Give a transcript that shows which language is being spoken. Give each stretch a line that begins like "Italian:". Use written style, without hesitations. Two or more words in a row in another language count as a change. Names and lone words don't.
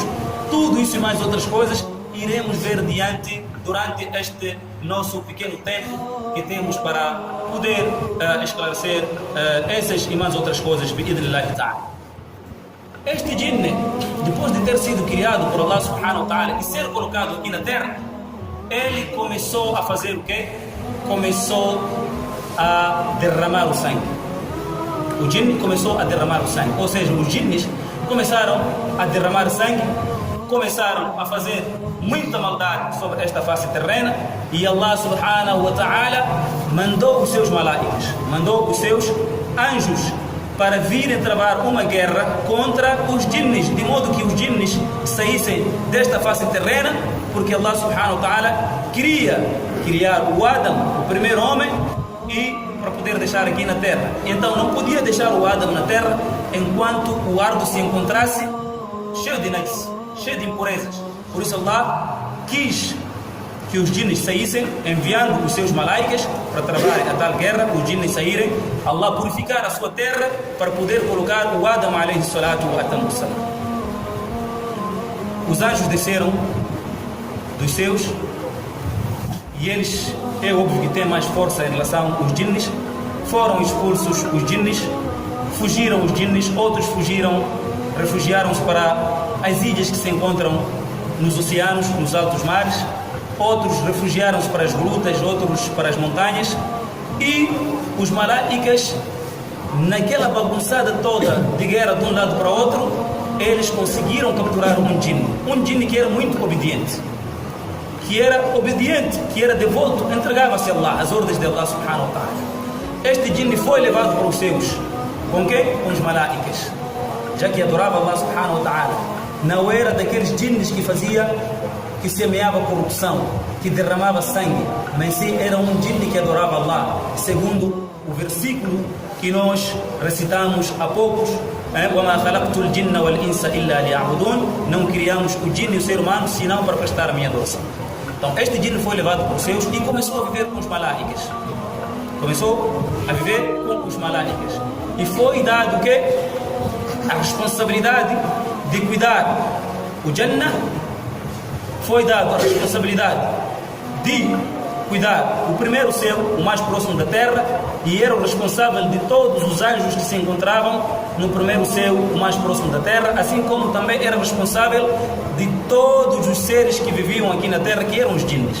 Portuguese: Tudo isso e mais outras coisas iremos ver durante este nosso pequeno tempo que temos para poder esclarecer essas e mais outras coisas. Este jinn, depois de ter sido criado por Allah
Arabic: سبحانه وتعالى
Portuguese: e ser colocado aqui na terra, ele começou a fazer o quê? Começou a derramar o sangue. O jinn começou a derramar o sangue, ou seja, os jinnes começaram a derramar sangue, começaram a fazer muita maldade sobre esta face terrena, e Allah
Arabic: سبحانه وتعالى
Portuguese: mandou os seus malaicas, mandou os seus anjos para virem travar uma guerra contra os jinnes, de modo que os jinnes saíssem desta face terrena, porque Allah
Arabic: سبحانه وتعالى
Portuguese: queria criar o Adam, o primeiro homem, e para poder deixar aqui na terra. Então não podia deixar o Adam na terra enquanto o ardo se encontrasse cheio de najis, cheio de impurezas. Por isso Allah quis que os jinnes saíssem, enviando os seus malaicas para trabalhar a tal guerra, os jinnes saírem, Allah purificar a sua terra para poder colocar o Adam
Arabic: عليه الصلاة والسلام.
Portuguese: Os anjos desceram dos céus e eles, é óbvio que têm mais força em relação aos jinnes, foram expulsos os jinnes, fugiram os jinnes, outros fugiram, refugiaram-se para as ilhas que se encontram nos oceanos, nos altos mares, outros refugiaram-se para as grutas, outros para as montanhas, e os malaicas, naquela bagunçada toda de guerra de um lado para o outro, eles conseguiram capturar um jinn que era muito obediente, que era devoto, entregava-se a Allah, às ordens de Allah
Arabic: سبحانه وتعالى.
Portuguese: Este jinn foi levado para os céus. Com quem? Com os malaicas, já que adorava Allah
Arabic: سبحانه وتعالى.
Portuguese: Não era daqueles jinnes que semeava corrupção, que derramava sangue, mas sim era um jinn que adorava Allah, segundo o versículo que nós recitamos há poucos:
Arabic: وَمَا خَلَقْتُ الْجِنَّ وَالْإِنسَ إِلَّا لِيَعْبُدُونَ.
Portuguese: Não criamos o jinn e o ser humano senão para prestar a minha adoração. Então este jinn foi levado para os céus e começou a viver com os malaicas. E foi dado o quê? A responsabilidade de cuidar o Jannah, foi dado a responsabilidade de cuidar o primeiro céu, o mais próximo da terra, e era o responsável de todos os anjos que se encontravam no primeiro céu, o mais próximo da terra, assim como também era responsável de todos os seres que viviam aqui na terra, que eram os jinnes.